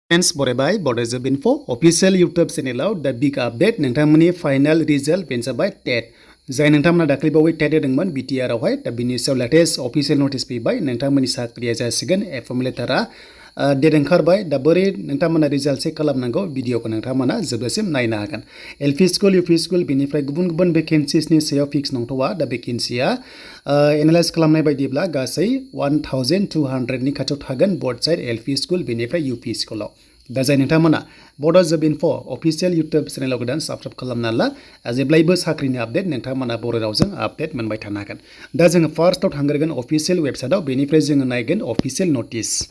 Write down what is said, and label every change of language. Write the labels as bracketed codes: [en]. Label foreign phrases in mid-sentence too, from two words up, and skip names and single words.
[brx] Friends, बरायबाय Bodo info [en] official YouTube channel the big update [brx] नोंथांमोननि [en] final result [brx] बेनो जाबाय TET जाय नोंथांमोना दाख्लैबावै TET होदोंमोन BTR आवहाय दा बिनि सायाव latest [en] official notice [brx] फैबाय नोंथांमोननि साख्रिया जासिगोन एफएम लेटारा डेट ओंखारबाय दा बोरै नोंथांमोना [en] result check [brx] खालामनांगौ भिडिअखौ नोंथांमोना जोबजासिम नायनो हागोन [en] LP school UP school [brx] बेनिफ्राय गुबुन गुबुन भेकेन्सिसनि सायाव फिक्स नंथ'वा दा भेकेन्सिया एनालाइज खालामनाय बायदिब्ला गासै 1200 नि खाथियाव थागोन [en] both side LP school [brx] बेनिफ्राय यूपी स्कुलाव दा जाय नोंथांमोना बड' जब इनफो अफिशियल इउटुब चेनेलाव गोदान साबस्क्राइब खालामना ला जेब्लायबो साख्रिनि आपडेट नोंथांमोना बर' रावजों आपडेट मोनबाय थानो हागोन दा जोङो फार्स्टआव थांग्रोगोन [en] official websiteआव [brx] बेनिफ्राय जोङो नायगोन [en] official notice